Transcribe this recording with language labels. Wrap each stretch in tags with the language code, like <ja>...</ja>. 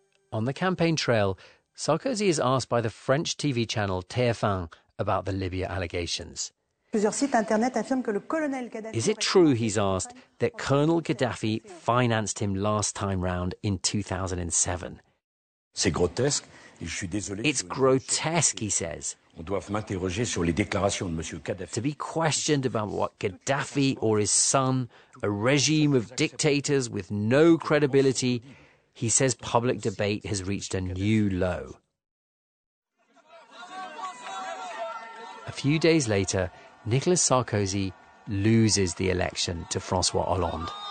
<en>On the campaign trail, Sarkozy is asked by the French TV channel TF1 about the Libya allegations. Is it true, he's asked, that Colonel Gaddafi financed him last time round in 2007?</en> <fr>C'est grotesque. Je suis désolé.</fr> <en>It's grotesque, he says.</en> <fr>On doit m'interroger sur les déclarations de Monsieur Gaddafi.</fr> <en>To be questioned about what Gaddafi or his son, a regime of dictators with no credibility, he says public debate has reached a new low. A few days later, Nicolas Sarkozy loses the election to François Hollande.</en>